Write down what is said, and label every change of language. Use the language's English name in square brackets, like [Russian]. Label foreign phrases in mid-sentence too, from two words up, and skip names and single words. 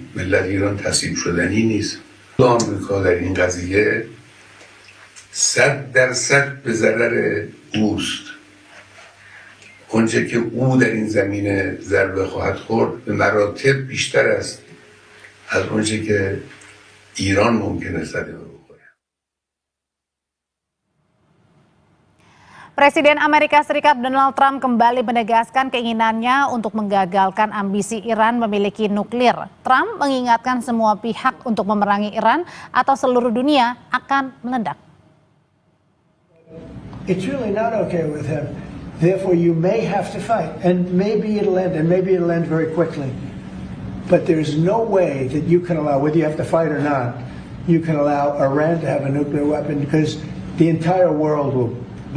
[Persian] ملت ایران تسلیم شدنی نیست. آمریکا در این قضیه 100% به ضرر اوست. اونچه که او در این زمینه ضربه خواهد خورد به مراتب بیشتر است از اونچه که ایران ممکنه صدمه بخوره. [Indonesian] Presiden Amerika Serikat Donald Trump kembali menegaskan keinginannya untuk menggagalkan ambisi Iran memiliki nuklir. Trump mengingatkan semua pihak untuk memerangi Iran atau seluruh dunia akan meledak. [English] It's really not okay with him. Therefore, you may have to fight, and maybe it'll end, and maybe it'll end very quickly. But there's no way that you can allow, whether you have to fight or not, you can allow Iran to have a nuclear weapon because the entire world will blow up.